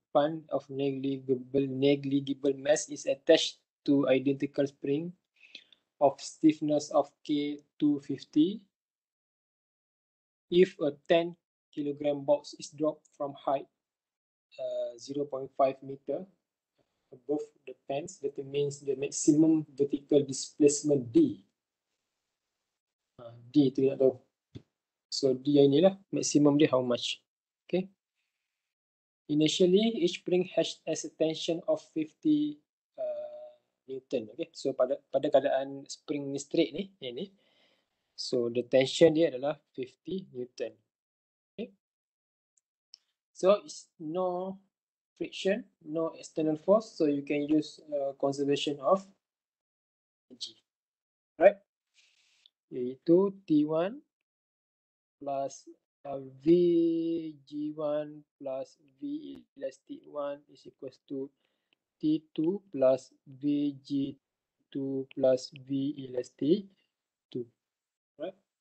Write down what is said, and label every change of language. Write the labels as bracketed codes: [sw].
[en] Span of negligible mass is attached to identical spring of stiffness of K 250 if a 10 kilogram box is dropped from height 0.5 meter above the fence, that means the maximum vertical displacement D. [ms] D tu nak tahu. So D yang inilah maximum dia [en] how much. [ms] Okay. [en] Initially, each spring has a tension of 50 Newton. [ms] Okay. So pada keadaan spring ni straight ni, ini. [en] So the tension [ms] dia adalah [en] 50 Newton. Okay. So it's no friction, no external force. So you can use conservation of energy. Right? [ms] Iaitu [en] T1 plus VG1 plus V elastic 1 is equals to T2 plus VG2 plus V elastic 2. Right?